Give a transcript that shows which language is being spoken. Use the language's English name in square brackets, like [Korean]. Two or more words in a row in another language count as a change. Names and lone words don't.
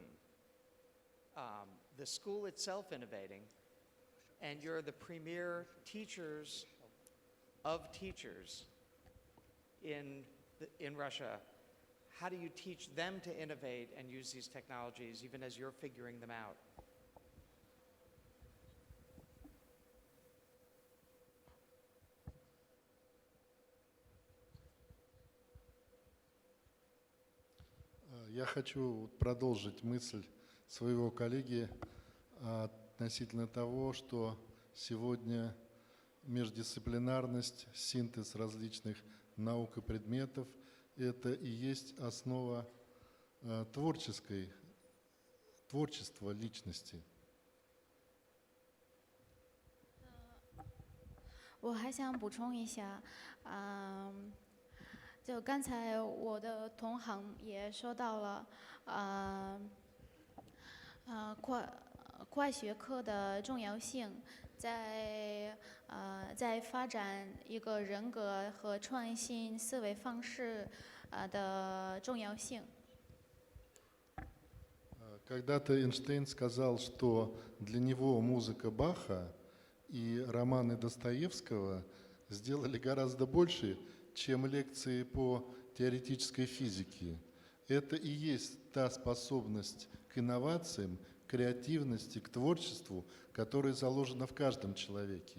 [English] The school itself innovating, and you're the premier teachers of teachers in Russia. How do you teach them to innovate and use these technologies even as you're figuring them out? [Russian] Я хочу продолжить мысль своего коллеги относительно того, что сегодня междисциплинарность, синтез различных наук и предметов – это и есть основа творчества личности. [Chinese] 我还想补充一下，就刚才我的同行也说到了，跨学科的重要性，在发展一个人格和创新思维方式的重要性。 [Russian] Когда-то Эйнштейн сказал, что для него музыка Баха и романы Достоевского сделали гораздо больше, чем лекции по теоретической физике. Это и есть та способность к инновациям, к креативности, к творчеству, которая заложена в каждом человеке.